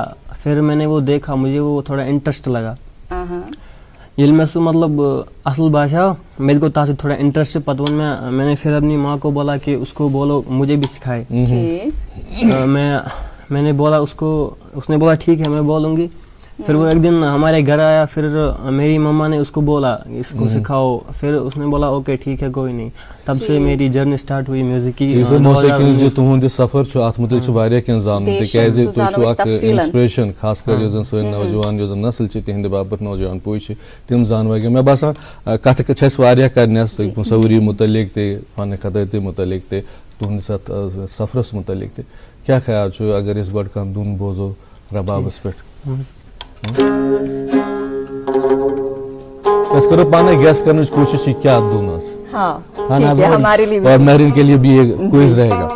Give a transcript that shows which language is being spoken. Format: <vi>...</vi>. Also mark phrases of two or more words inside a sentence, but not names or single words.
<ur>پھر میں نے وہ دیکھا, مجھے وہ تھوڑا انٹرسٹ لگا. یہ میں سو مطلب اصل بھاشا میرے کو تاثر تھوڑا انٹرسٹ پتون میں نے پھر اپنی ماں کو بولا کہ اس کو بولو مجھے بھی سکھائے. میں نے بولا اس کو, اس نے بولا ٹھیک ہے میں بولوں گی. پھر وہ ایک دن ہمارے گھر آیا, پھر میری مما نے اس کو بولا اس کو سکھاؤ. پھر اس نے بولا اوکے ٹھیک ہے کوئی نہیں. تب سے میری</ur> <en>journey start</en> <ur>ہوئی میوزک کی.</ur> <ks>موسیقی تہد سفر ات متعلق واریاہ کینٛہہ زانُن تکیازِ تُہۍ چھِو اکھ انسپریشن, خاص کر یُس زن سٲنۍ نوجوان یُس زن نسل چھِ تِہنٛدِ باپتھ نوجوان پُے چھِ تِم زانوٲے. مےٚ باسان کتھ چھِ اَسہِ واریاہ کرنس مصوری متعلق تہِ, فن خطاطی متعلق تہِ, تُہنٛدِس اتھ سفرس متعلق تہِ. کیٛاہ خیال چھُ اگر أسۍ گۄڈٕ کانٛہہ دُن بوزو ربابس پٮ۪ٹھ؟ أسۍ کرو پانے گیس کرنٕچ کوٗشش یہِ کیٛاہ دُن ٲس.</ks> <ur>اور مہرین کے لیے بھی یہ کوئز رہے گا.</ur>